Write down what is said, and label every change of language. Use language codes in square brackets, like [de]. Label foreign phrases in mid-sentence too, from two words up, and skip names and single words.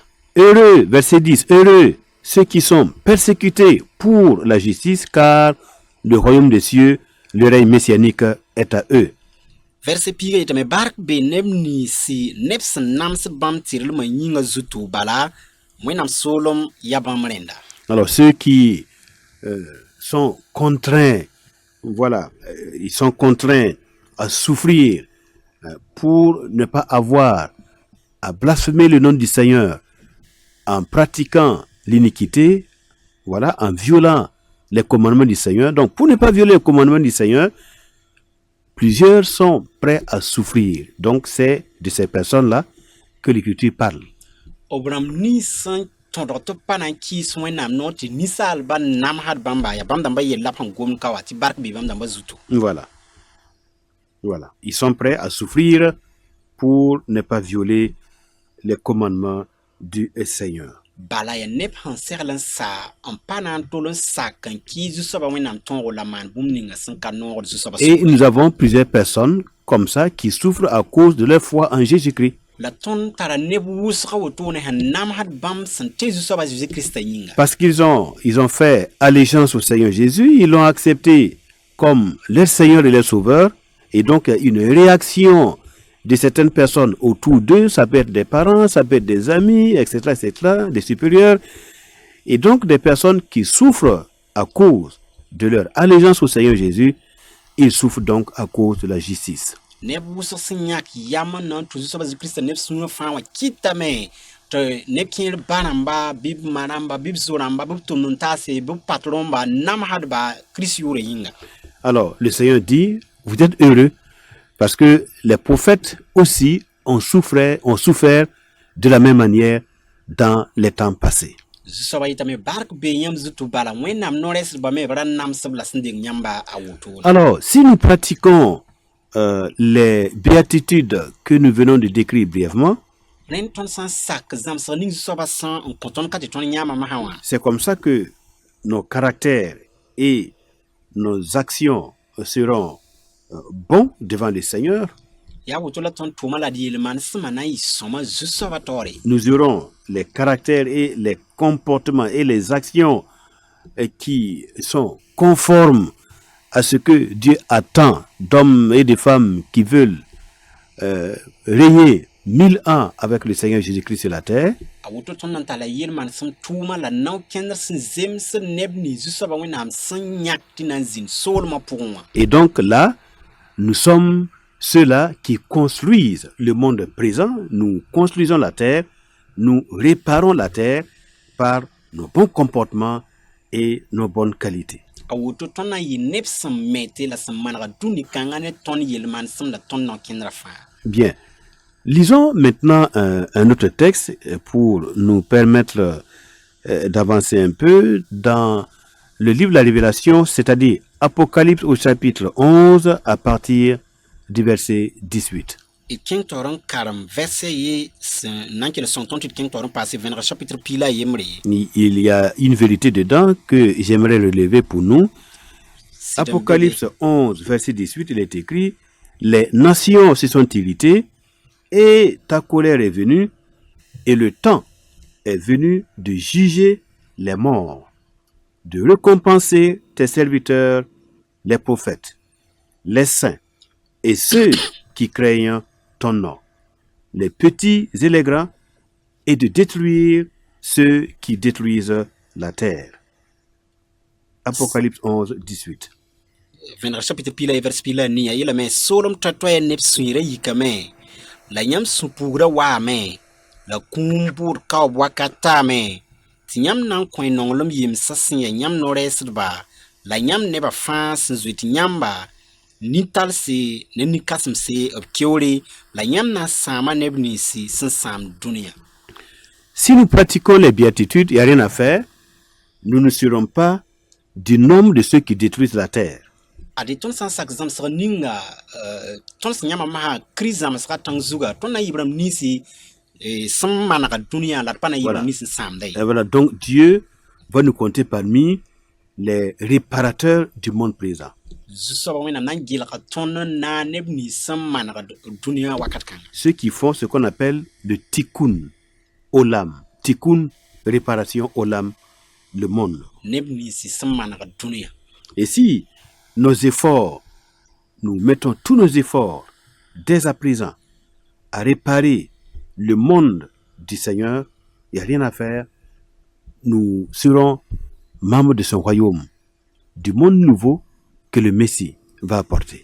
[fr] Heureux, verset 10, heureux ceux qui sont persécutés pour la justice, car le royaume des cieux, le règne messianique est à eux. [mos] Verset piga yetame bark be neb niisi neb sẽn namsd bãmb tɩrlmã yĩngã zutu bala Wẽnnaam soolem yaa bãmb rẽnda. [fr] Alors ceux qui sont contraints, voilà, ils sont contraints à souffrir pour ne pas avoir à blasphémer le nom du Seigneur en pratiquant l'iniquité, voilà, en violant les commandements du Seigneur. Donc, pour ne pas violer les commandements du Seigneur, plusieurs sont prêts à souffrir. Donc, c'est de ces personnes-là que l'Écriture parle. [mos] Obram nins sẽn tõdg tɩ pa na n kɩɩs Wẽnnaam noog tɩ ninsaalbã namsd bãmba yaa bãmb dãmbã yell la b sẽn gomd ka wa tɩ bark bɩ bãmb dãmbã zutu. [fr] Voilà. Voilà. Ils sont prêts à souffrir pour ne pas violer les commandements du Seigneur. [mos] Bala ya neb sẽn segl n sa n pa na n tol n sak n kɩɩs zu-soabã Wẽnnaam tõogo la maan bũmb ninga sẽn ka noogd zu-soabã. [fr] Et nous avons plusieurs personnes comme ça qui souffrent à cause de leur foi en Jésus-Christ. [mos] La tõnd tara neb wʋsga wotone sẽn namsd bãmb sẽn tẽ zu-soabã Jésus-Christa yĩnga. [fr] Parce qu'ils ont fait allégeance au Seigneur Jésus, ils l'ont accepté comme leur Seigneur et leur Sauveur. Et donc, il y a une réaction de certaines personnes autour d'eux, ça peut être des parents, ça peut être des amis, etc., des supérieurs. Et donc, des personnes qui souffrent à cause de leur allégeance au Seigneur Jésus, ils souffrent donc à cause de la justice. [mos] Neb wʋsg sẽn yãk yam n na n tʋ zu-soabã Jésus-Christa neb sũurã fãa wã kɩtame tɩ neb kẽer ba rãmba bɩ b ma rãmba bɩ b zo-rãmba bɩ b tʋmd n taase bɩ b pat rõmba namsdba Kirist yʋʋrã yĩnga. [fr] Alors, le Seigneur dit, vous êtes heureux parce que les prophètes aussi ont souffert de la même manière dans les temps passés. [mos] Zu-soabã yetame bark bee yãmb zutu bala Wẽnnaam no-rɛɛsdbã me b ra namsb la sẽn deng yãmba a wotoone. [fr] Alors, si nous pratiquons les béatitudes que nous venons de décrire brièvement, [mos] Rẽnd tõnd sã n sak zãmsg ning zu-soabã sã n kõ tõnd ka tɩ tõnd yãmba masã wã. [fr] c'est comme ça que nos caractères et nos actions seront bons devant le Seigneur. [mos] Yaa woto la tõnd tʋʋma la d yeel-manesmã na n yɩ sõma zu-soabã taoore. [fr] Nous aurons les caractères et les comportements et les actions qui sont conformes à ce que Dieu attend d'hommes et de femmes qui veulent régner 1000 ans avec le Seigneur Jésus-Christ sur la terre. [mos] a woto tõnd nan tala yel-maan sẽn tʋʋma la nao kẽndr sẽn zems neb nins zu-soabã wẽnnaam sẽn yãk tɩ na n zĩnd soolmã pʋgẽ wã. [fr] Et donc là, nous sommes ceux-là qui construisent le monde présent. Nous construisons la terre, nous réparons la terre par nos bons comportements et nos bonnes qualités. [mos] a woto tõnd na n yɩ neb sẽn mete la sẽn manega dũni-kãngã ne tõnd yel-maan sẽn la tõnd nao kẽndrã fãa. [fr] Bien. Lisons maintenant un autre texte pour nous permettre d'avancer un peu dans le livre de la Révélation, c'est-à-dire Apocalypse au chapitre 11 à partir du verset 18. [mos] D kẽng taoor n karem vɛrse ye sẽn na n kell sõng tõnd tɩ d kẽng taoor n paase vẽnegr chapitre piila a yembre ye. [fr] Il y a une vérité dedans que j'aimerais relever pour nous. Apocalypse 11, verset 18, il est écrit: les nations se sont irritées et ta colère est venue, et le temps est venu de juger les morts, de récompenser tes serviteurs, les prophètes, les saints et ceux qui craignent ton nom, les petits et les grands, et de détruire ceux qui détruisent la terre. Apocalypse 11, 18. [mos] Vẽnegr chapitre piila ye vɛrs piila a nia yeelame soolem toɛ-toɛ neb sũurã yikame la yãmb sũ-puugrã waame la kũum bʋʋd kaoob wakat taame tɩ yãmb na n kõ nonglem yemsã sẽn ya yãmb no-rɛɛsdba la yãmb nebã fãa sẽn zoe tɩ yãmba nin-talse ne nin-kãsemse b keoore la yãmb na n sãama neb ninsi sẽn sãam dũniyã. [fr] Si nous pratiquons les béatitudes, il n'y a rien à faire. Nous ne serons pas du nombre de ceux qui détruisent la terre. [mos] Ade tõnd sã n sak zãmsg ninga tõnd sẽn yãmba masã Kirist zãmsgã tãng zugã tõnd na n yɩbrãmb ninsi sẽn manega dũniyã la d pa na yɩbrãmb nins n sãamda ye. [fr] Et voilà, donc Dieu va nous compter parmi les réparateurs du monde présent. [mos] Zu-soabã wẽnnaam na n gɩlga tõnd n na neb nins sẽn manega dũniyã wakat kãngã. [fr] Ceux qui font ce qu'on appelle le [he] tikkun olam. [fr] Tikkun, réparation olam, le monde. [mos] Neb ninsi sẽn manega dũniyã. [fr] Et si nos efforts, nous mettons tous nos efforts dès à présent à réparer le monde du Seigneur, il n'y a rien à faire. Nous serons membres de son royaume, du monde nouveau que le Messie va apporter.